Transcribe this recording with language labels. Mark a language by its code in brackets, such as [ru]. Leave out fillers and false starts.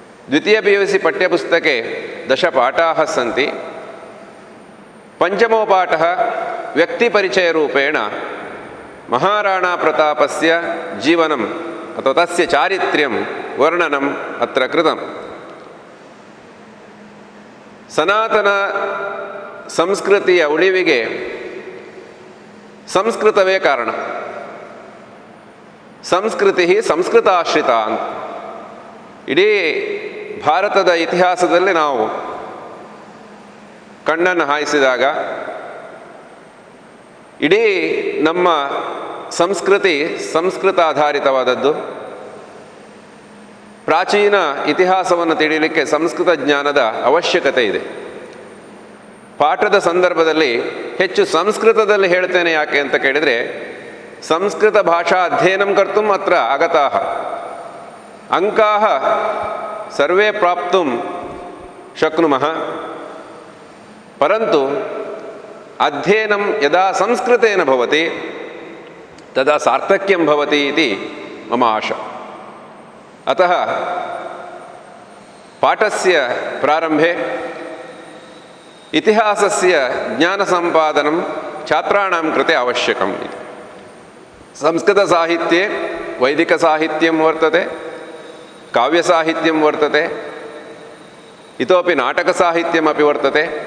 [sa] द्वितीय PUC पाठ्यपुस्तके 10 पाठाः सन्ति। पञ्चमो पाठः व्यक्तिपरिचयरूपेण महाराणाप्रतापस्य जीवनम् अथवा तस्य चारित्र्यं वर्णनम् अत्र कृतम्। [kn] ಸನಾತನ ಸಂಸ್ಕೃತಿಯ ಉಳಿವಿಗೆ ಸಂಸ್ಕೃತವೇ ಕಾರಣ. ಸಂಸ್ಕೃತಿ ಸಂಸ್ಕೃತಾಶ್ರಿತ ಅಂತ ಇಡೀ ಭಾರತದ ಇತಿಹಾಸದಲ್ಲಿ ನಾವು ಕಣ್ಣನ್ನು ಹಾಯಿಸಿದಾಗ ಇಡೀ ನಮ್ಮ ಸಂಸ್ಕೃತಿ ಸಂಸ್ಕೃತ ಆಧಾರಿತವಾದದ್ದು. ಪ್ರಾಚೀನ ಇತಿಹಾಸವನ್ನು ತಿಳಿಯಲಿಕ್ಕೆ ಸಂಸ್ಕೃತ ಜ್ಞಾನದ ಅವಶ್ಯಕತೆ ಇದೆ. ಪಾಠದ ಸಂದರ್ಭದಲ್ಲಿ ಹೆಚ್ಚು ಸಂಸ್ಕೃತದಲ್ಲಿ ಹೇಳ್ತೇನೆ ಯಾಕೆ ಅಂತ ಕೇಳಿದರೆ, [sa] ಸಂಸ್ಕೃತ ಭಾಷಾ ಅಧ್ಯಯನಂ ಕರ್ತುಂ ಅತ್ರ ಆಗತಾಃ ಅಂಕಾಃ ಸರ್ವೇ ಪ್ರಾಪ್ತುಂ ಶಕ್ನುಮಃ, ಪರಂತು ಅಧ್ಯಯನಂ ಯದಾ ಸಂಸ್ಕೃತೇನ ಭವತಿ ತದಾ ಸಾರ್ಥಕ್ಯಂ ಭವತಿ ಇತಿ ಮಮ ಆಶಾ. अतः पाठस्य प्रारम्भे इतिहासस्य ज्ञानसम्पादनं छात्राणां कृते आवश्यकम् इति. संस्कृतसाहित्ये वैदिकसाहित्यं वर्तते, काव्यसाहित्यं वर्तते, इतोपि नाटकसाहित्यमपि वर्तते.